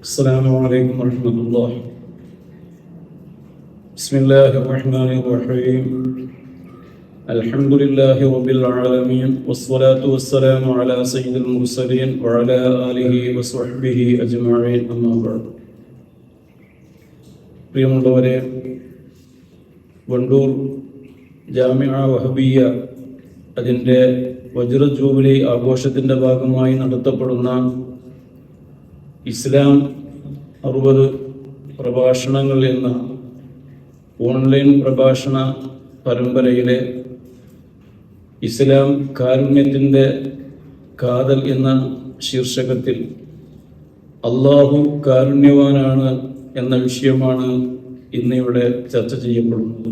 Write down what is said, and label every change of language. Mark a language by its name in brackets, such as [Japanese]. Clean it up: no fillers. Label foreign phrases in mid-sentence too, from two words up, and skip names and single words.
[Arabic] السلام عليكم ورحمة الله. بسم الله الرحمن الرحيم. الحمد لله رب العالمين والصلاة والسلام على سيد المرسلين وعلى آله وصحبه أجمعين أما بعد. [Malayalam] പ്രിയമുള്ളവരെ, വണ്ടൂർ ജാമിഅ വഹബിയ അതിൻ്റെ വജ്ര ജൂബിലി ആഘോഷത്തിൻ്റെ ഭാഗമായി നടത്തപ്പെടുന്ന ഇസ്ലാം 60 പ്രഭാഷണങ്ങൾ എന്ന ഓൺലൈൻ പ്രഭാഷണ പരമ്പരയിലെ ഇസ്ലാം കാരുണ്യത്തിൻ്റെ കാതൽ എന്ന ശീർഷകത്തിൽ അള്ളാഹു കാരുണ്യവാനാണ് എന്ന വിഷയമാണ് ഇന്നിവിടെ ചർച്ച ചെയ്യപ്പെടുന്നത്.